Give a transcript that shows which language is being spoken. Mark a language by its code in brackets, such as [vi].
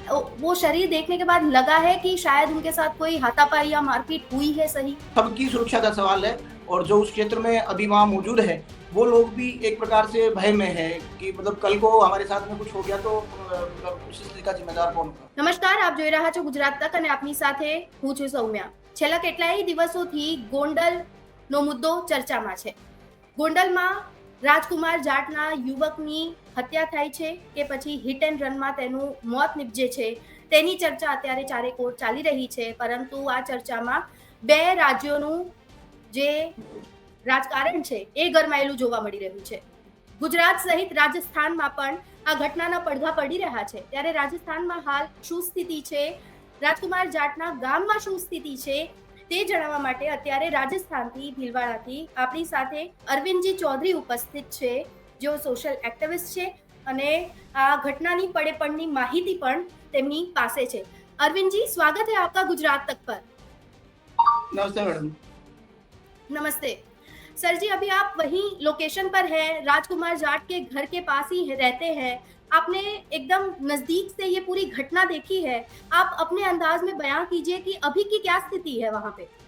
[hi] वो शरीर देखने के बाद लगा है कि शायद उनके साथ कोई हाथापाई या मारपीट हुई है, सही? सबकी सुरक्षा का सवाल है और जो उस क्षेत्र में अभी वहाँ मौजूद है वो लोग भी एक प्रकार से भय में है कि मतलब कल को हमारे साथ में कुछ हो गया तो उस स्थिति का जिम्मेदार कौन होगा। [gu] નમસ્કાર, આપ જોઈ રહ્યા છો ગુજરાત તક અને આપની સાથે હું છું સૌમ્યા। છેલ્લા કેટલાય દિવસોથી ગોંડલનો મુદ્દો ચર્ચામાં છે। ગોંડલમાં રાજકુમાર જાટના યુવકની હત્યા થાય છે કે પછી હિટ એન્ડ રનમાં તેનું મોત નિપજે છે, તેની ચર્ચા અત્યારે ચારેકોર ચાલી રહી છે। પરંતુ આ ચર્ચામાં બે રાજ્યોનું જે રાજકારણ છે એ ગરમાયેલું જોવા મળી રહ્યું છે। ગુજરાત સહિત રાજસ્થાનમાં પણ આ ઘટનાના પડઘા પડી રહ્યા છે। ત્યારે રાજસ્થાનમાં હાલ શું સ્થિતિ છે, રાજકુમાર જાટના ગામમાં શું સ્થિતિ છે, તે જણાવવા માટે અત્યારે રાજસ્થાનથી ભીલવાડાથી આપણી સાથે અરવિંદજી ચૌધરી ઉપસ્થિત છે, જેઓ સોશિયલ એક્ટિવિસ્ટ છે અને આ ઘટનાની પડેપણની માહિતી પણ તેમની પાસે છે। [hi] અરવિંદજી, [gu] સ્વાગત [hi] है आपका गुजरात तक पर। नमस्ते मैडम। नमस्ते सर जी, अभी आप वहीं लोकेशन पर हैं, राजकुमार जाट के घर के पास ही रहते हैं। आपने एकदम नजदीक से ये पूरी घटना देखी है। आप अपने अंदाज में बयान कीजिए कि अभी की क्या स्थिति है वहां पे।